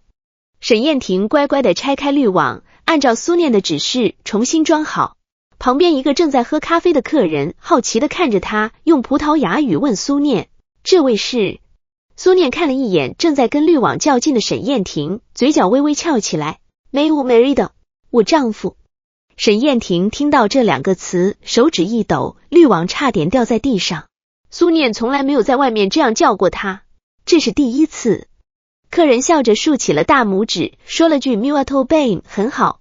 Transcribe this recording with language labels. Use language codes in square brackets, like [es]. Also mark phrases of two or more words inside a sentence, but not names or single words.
[zh] 沈燕婷乖乖地拆开滤网，按照苏念的指示重新装好。旁边一个正在喝咖啡的客人好奇地看着他，用葡萄牙语问苏念，这位是？苏念看了一眼正在跟滤网较劲的沈燕婷，嘴角微微翘起来。 [pt] Meu marido， [zh] 我丈夫。沈燕婷听到这2个词，手指一抖，滤网差点掉在地上。苏念从来没有在外面这样叫过他，这是第1次。客人笑着竖起了大拇指，说了句 [pt] Muito bem， [zh] 很好。